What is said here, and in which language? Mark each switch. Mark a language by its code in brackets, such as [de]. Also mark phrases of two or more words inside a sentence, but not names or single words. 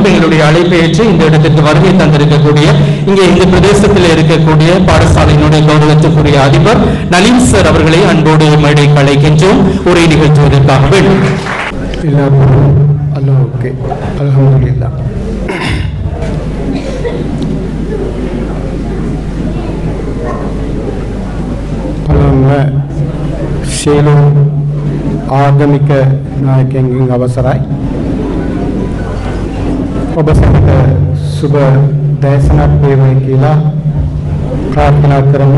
[ta] எங்களுடைய அழைப்பை ஏற்று இந்த இடத்திற்கு வருகை தந்திருக்கக்கூடிய இங்கே இந்த பிரதேசத்தில் இருக்கக்கூடிய பாடசாலையினுடைய கௌரவத்துக்குரிய அதிபர் நலீம் சார் அவர்களை அன்போடு மேடைக்கு அழைக்கின்றோம் உரை நிகழ்த்துவதற்காக வேண்டும். அல்லாஹ்வுக்கு அல்ஹம்துலில்லாஹ். [si] සියලුම ආගමික නායකයන්ගෙන් අවසරයි ඔබ සමග සුබ දැසනක් වේවා කියලා ප්‍රාර්ථනා කරමි.